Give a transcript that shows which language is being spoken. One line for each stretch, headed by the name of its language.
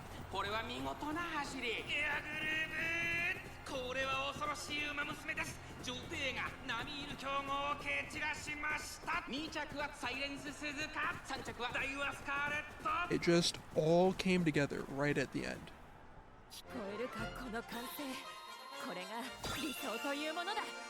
Japanese: これは見事な走りエアグルーブこれは恐ろしい馬娘です女帝が並みいる強豪を蹴散らしました2着はサイレンス鈴鹿3着はダイワスカーレット
English: It just all came together right at the end.
Japanese: 聞こえるかこの歓声これが理想というものだ